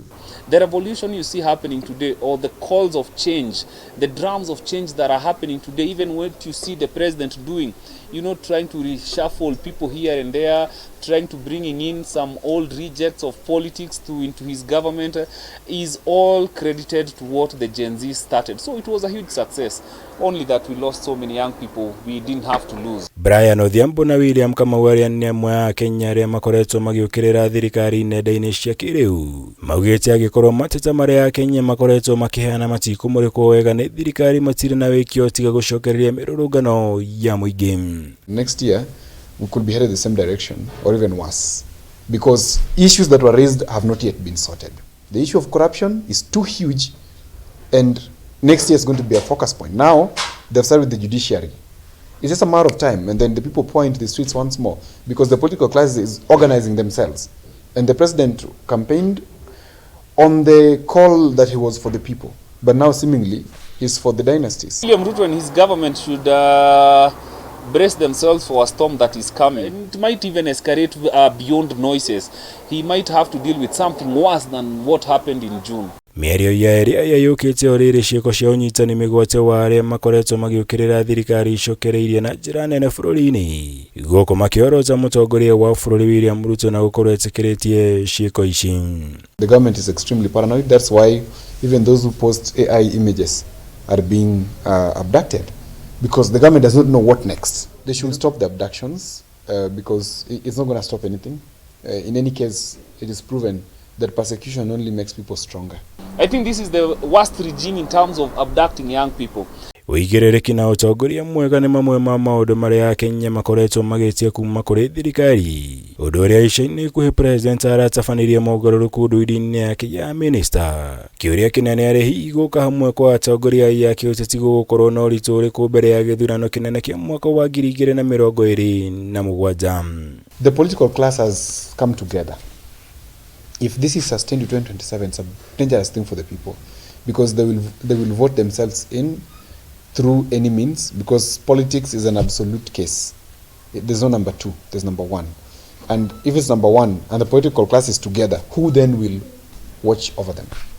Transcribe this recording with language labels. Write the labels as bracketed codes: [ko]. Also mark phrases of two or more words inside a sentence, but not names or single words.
[en] The revolution you see happening today, or the calls of change, the drums of change that are happening today, even what you see the president doing, you know, trying to reshuffle people here and there, trying to bringing in some old rejects of politics into his government, is all credited to what the Gen Z started. So it was a huge success. Only that we lost so many young people we didn't have to lose. [ki] Brian Odhiambo na William Kamau arĩa nĩ amwe a Kenya arĩa makoretwo magĩũkĩrĩra thirikari nenda-inĩ cia kĩrĩu, maugĩte angĩkorwo mateta marĩa Kenya makoretwo makĩheana matikũmũrĩkwo wega nĩ thirikari matirĩ na wĩkio tiga gũcokereria mĩrũrũngano ya mũingĩ. [en] Next year we could be headed the same direction or even worse, because issues that were raised have not yet been sorted. The issue of corruption is too huge, and next year is going to be a focus point. Now they've started with the judiciary. It's just a matter of time, and then the people pour into the streets once more, because the political class is organizing themselves. And the president campaigned on the call that he was for the people, but now seemingly he's for the dynasties. William Ruto and his government should brace themselves for a storm that is coming. It might even escalate beyond noises. He might have to deal with something worse than what happened in June. [ki] Mĩario ya ARIA yũkĩte o rĩrĩ ciĩko cia ũnyitani mĩgwate wa arĩa makoretwo magĩũkĩrĩra thirikari icokereirie na njĩra nene bũrũri-inĩ, gũkũ makĩorota mũtongoria wa bũrũri William Ruto na gũkorwo etĩkĩrĩtie ciĩko ici. [en] The government is extremely paranoid. That's why even those who post AI images are being abducted, because the government does not know what next. They should stop the abductions because it's not going to stop anything. In any case, it is proven that persecution only makes people stronger. I think this is the worst regime in terms of abducting young people. [ki] Wigirĩrĩki na ũtongoria mwega nĩ mamwe ma maũndũ marĩa Akenya makoretwo magĩtia kuma kũrĩ thirikari. Ũndũ ũrĩa ica-inĩ ikuhĩ President aratabanirie mogarũrũku ndũire-inĩ yake ya minister. Kĩũria kĩnene arĩ hihi gũka hamwe kwa atongoria ya kĩũteti gũgũkorwo na ũritũ ũrĩkũ mbere ya gĩthurano kĩnene kĩa mwaka wa 2027. [en] The political class has come together. If this is sustained to 2027, it's a dangerous thing for the people, because they will vote themselves in through any means, because politics is an absolute case. There's no number two, there's number one. And if it's number one and the political class is together, who then will watch over them?